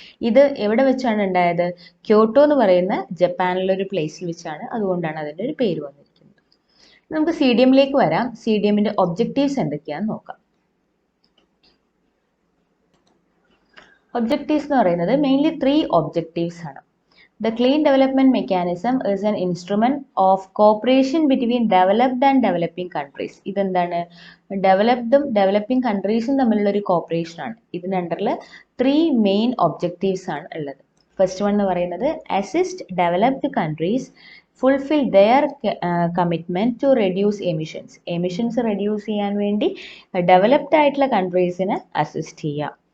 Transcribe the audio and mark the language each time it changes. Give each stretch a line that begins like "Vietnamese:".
Malayalam: ഇത് എവിടെ വെച്ചാണ് ഉണ്ടായത്? ക്യോട്ടോ എന്ന് പറയുന്ന ജപ്പാനിലൊരു പ്ലേസിൽ വെച്ചാണ്. അതുകൊണ്ടാണ് അതിൻ്റെ ഒരു പേര് വന്നിരിക്കുന്നത്. നമുക്ക് CDM വരാം. CDMന്റെ ഒബ്ജക്റ്റീവ്സ് എന്തൊക്കെയാണെന്ന് നോക്കാം. ഒബ്ജക്റ്റീവ്സ് എന്ന് പറയുന്നത് മെയിൻലി 3 ഒബ്ജക്റ്റീവ്സ് ആണ്.
English: The clean development mechanism is an instrument of cooperation between developed and developing countries.
Malayalam: ഇതെന്താണ്? ഡെവലപ്ഡും ഡെവലപ്പിംഗ് കൺട്രീസും തമ്മിലുള്ള ഒരു കോപ്പറേഷൻ ആണ്. ഇതിൻ്റെ അണ്ടറിൽ 3 മെയിൻ ഒബ്ജക്റ്റീവ്സ് ആണ് ഉള്ളത്. ഫസ്റ്റ് വൺ എന്ന് പറയുന്നത്
English: assist developed countries fulfil their commitment to reduce emissions
Malayalam: reduce ചെയ്യാൻ വേണ്ടി ഡെവലപ്ഡ് ആയിട്ടുള്ള കൺട്രീസിനെ അസിസ്റ്റ് ചെയ്യുക.